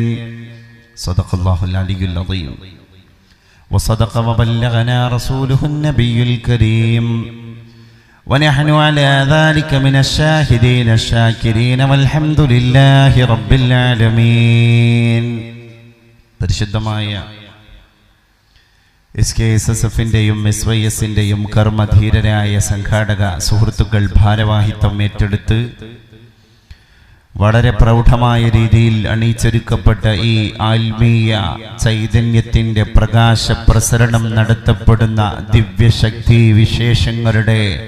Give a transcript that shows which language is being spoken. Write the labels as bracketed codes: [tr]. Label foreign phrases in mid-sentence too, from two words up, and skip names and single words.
[ar] صدق الله العلي العظيم وصدق وبلغنا رسوله النبي الكريم ونحن على ذلك من الشاهدين الشاكرين والحمد لله رب العالمين. [ml] പരിശുദ്ധമായ SKSSFിന്റെയും SYSന്റെയും കർമ്മധീരരായ സംഘാടക സുഹൃത്തുക്കൾ ഭാരവാഹിത്വം ഏറ്റെടുത്ത് വളരെ പ്രൗഢമായ രീതിയിൽ അണിയിച്ചൊരുക്കപ്പെട്ട ഈ ആത്മീയ ചൈതന്യത്തിൻ്റെ പ്രകാശ പ്രസരണം നടത്തപ്പെടുന്ന ദിവ്യശക്തി വിശേഷങ്ങളുടെ